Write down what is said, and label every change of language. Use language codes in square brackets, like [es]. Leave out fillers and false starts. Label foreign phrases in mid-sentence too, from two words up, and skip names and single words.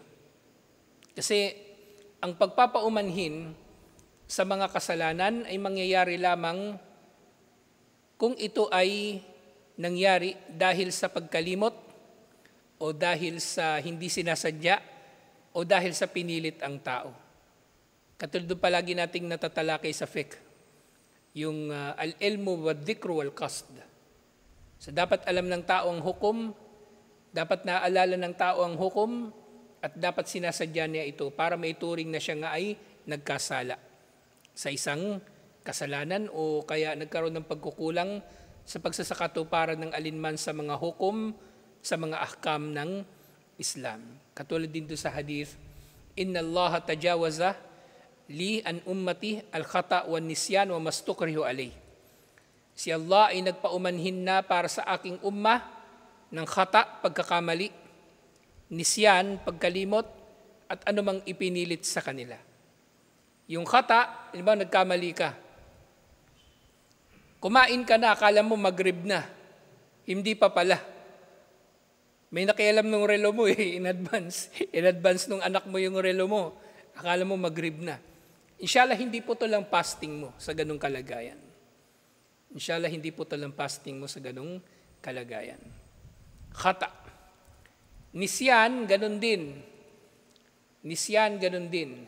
[tl] Kasi ang pagpapaumanhin sa mga kasalanan ay mangyayari lamang kung ito ay nangyari dahil sa pagkalimot o dahil sa hindi sinasadya o dahil sa pinilit ang tao. Katulad doon palagi nating natatalakay sa fiqh, yung [ar] العلم والذكر والقصد. [tl] So dapat alam ng tao ang hukom, dapat naaalala ng tao ang hukom, at dapat sinasadya niya ito para maituring na siya nga ay nagkasala sa isang kasalanan o kaya nagkaroon ng pagkukulang sa pagsasakatuparan ng alinman sa mga hukom, sa mga ahkam ng Islam. Katulad din doon sa hadith, [ar] إن الله تجاوز لي عن أمتي الخطأ والنسيان وما استكرهوا عليه. [tl] Si Allah ay nagpaumanhin na para sa aking ummah ng khata, pagkakamali, nisyan, pagkalimot, at anumang ipinilit sa kanila. Yung khata, di ba, nagkamali ka. Kumain ka na, akala mo maghrib na. Hindi pa pala. May nakialam nung relo mo [en] in advance. In advance [tl] nung anak mo yung relo mo. Akala mo maghrib na. Inshallah, hindi po to lang fasting mo sa ganung kalagayan. Inshallah, hindi po to lang fasting mo sa ganung kalagayan. Khata. Nisyan, ganun din. Nisyan, ganun din.